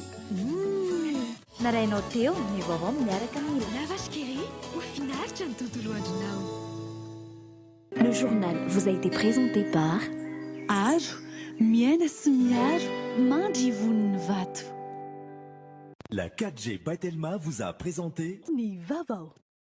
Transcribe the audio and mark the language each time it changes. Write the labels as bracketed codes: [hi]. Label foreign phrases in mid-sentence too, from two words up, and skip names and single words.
[mg] Narainao teo ny vaovao miaraka amin'ny [fr] La vache qui rit. [mg] Ho finaritra ny tontolo andronao. [fr] Le journal vous a été présenté par [mg] Aro, miaina sy miaro, mandry voniny vato. [fr] La 4G by Telma vous a présenté [mg] Ny vaovao.